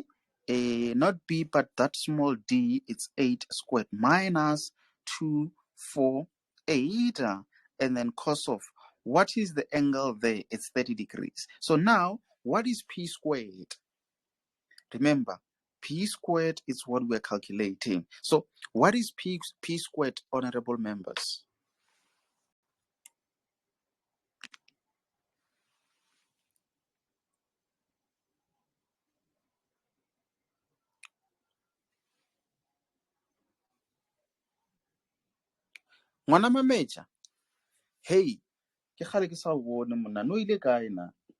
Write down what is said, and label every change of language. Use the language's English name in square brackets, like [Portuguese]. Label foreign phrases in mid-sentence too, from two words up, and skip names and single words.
[English] Not B, but that small d, it's 8 squared minus 2, 4, 8. And then cos of, what is the angle there? It's 30 degrees. So now, what is P squared? Remember, P squared is what we're calculating. So what is P squared, honorable members? [Northern Sotho] Ngwana Mameja, hey, ke kgale ke sa o bone monna, no ile kae na?